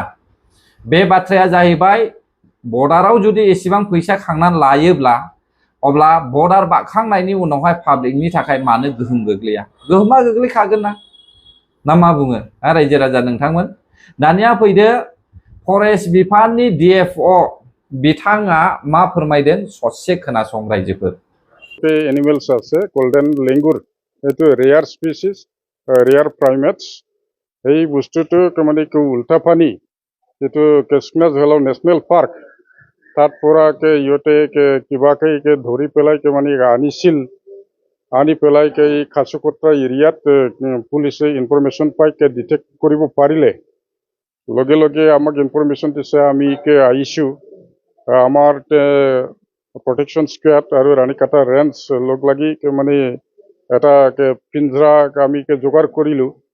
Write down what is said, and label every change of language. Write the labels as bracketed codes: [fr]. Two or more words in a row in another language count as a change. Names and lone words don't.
[brx] बे बाथ्राया जाहैबाय बर्डाराव जुदि एसेबां फैसा खांनानै लायोब्ला अब्ला बर्डार बारखांनायनि उनावहाय पाब्लिकनि थाखाय मानो गोहोम गोग्लैया? गोहोमा गोग्लैखागोन ना मा बुङो रायजो राजा नोंथांमोन। दानिया फैदो फरेस्ट बिफाननि डिएफअ बिथाङा मा फोरमायदों ससे खोनासं रायजोफोर। [as] बे एनिमेल्स আছে [en] golden langur [as] এইটো [en] rare species rare primates [as] এই বস্তুটো মানে উল্টা পানী যেটো কেচমেচ হেলাও নেশ্যনেল পাৰ্ক তাত পৰা ইহঁতে কিবাকে ধৰি পেলাই মানে আনি পেলাই খাচুকত্ৰা এৰিয়াত পুলিচে ইনফৰমেশ্যন পাই ডিটেক্ট কৰিব পাৰিলে লগে লগে আমাক ইনফৰমেশ্যন দিছে আমি আহিছোঁ আমাৰ [en] protection squad [as] আৰু ৰাণীকাটা ৰেঞ্জ লগ লাগি মানে এটা পিঞ্জৰা আমি যোগাৰ কৰিলোঁ